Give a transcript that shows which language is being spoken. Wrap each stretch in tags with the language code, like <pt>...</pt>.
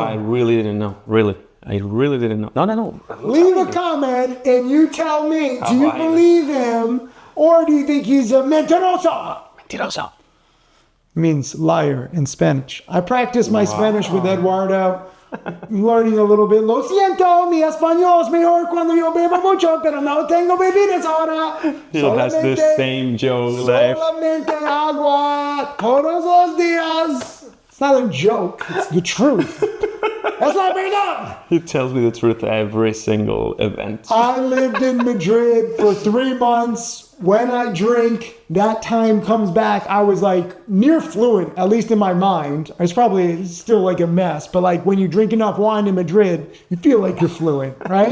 <en>I really didn't know. I really didn't know. No. Leave a comment and you tell me, do you believe him or do you think he's a mentiroso?</en> <es>Mentiroso</es> <en>means liar in Spanish. I practice my Spanish with Eduardo. I'm learning a little bit.</en> <es>Lo siento, mi español es mejor cuando yo bebo mucho, pero no tengo bebidas ahora.</es> <en>He has the same joke.</en> <es>Solamente agua todos los días.</es> <en>It's not a joke. It's the truth. That's not made up. He tells me the truth every single event. I lived in Madrid for 3 months. When I drink, that time comes back. I was like near fluent, at least in my mind. I was probably still like a mess, but like when you drink enough wine in Madrid, you feel like you're fluent, right?</en>